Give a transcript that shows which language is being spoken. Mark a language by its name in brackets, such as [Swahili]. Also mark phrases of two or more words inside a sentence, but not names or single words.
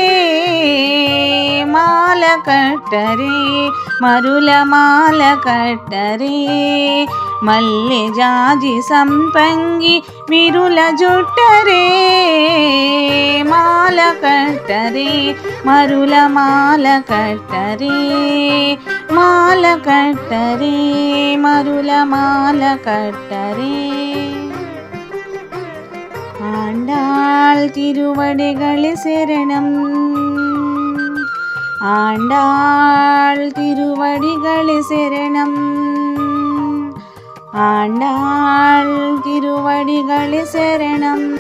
[Telugu] మాల కట్టరే మరుల మాల కట్టరే, మల్లె జాజి సంపంగి విరుల జుట్టరే, మాల కట్టరే మరుల మాల కట్టరే, మాల కట్టరే మరుల మాల కట్టరే, [Tamil] ஆண்டாள் திருவடிகளே சரணம், ஆண்டாள் திருவடிகளே சரணம், ஆண்டாள் திருவடிகளே சரணம்.